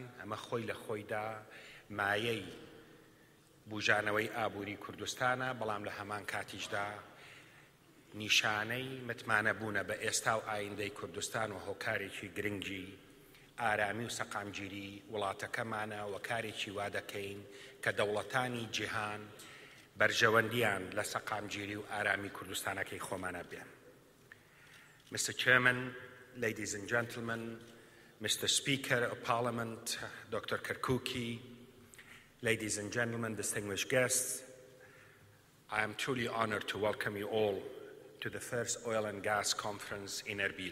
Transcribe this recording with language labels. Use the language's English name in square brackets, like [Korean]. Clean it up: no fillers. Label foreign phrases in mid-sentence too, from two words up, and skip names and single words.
[Central Kurdish] ئەمە خۆی لە خۆیدا مایەی بوژانەوەی ئابووری کوردستانە، بەڵام لە هەمان کاتیشدا نیشانەی متمانەبوونە بە ئێستا و ئایندەی کوردستان و هۆکارێکی گرنگی ئارامی و سەقامگیری وڵاتەکەمانە و کارێکی وا دەکەین کە دەوڵەتانی جیهان بەرژەوەندیان لە سەقامگیری و ئارامی کوردستانەکەی خۆمانە بێن. [English] Mr. Chairman, ladies and gentlemen, Mr. Speaker of Parliament, Dr. Kirkuki, ladies and gentlemen, distinguished guests, I am truly honored to welcome you all to the first oil and gas conference in Erbil.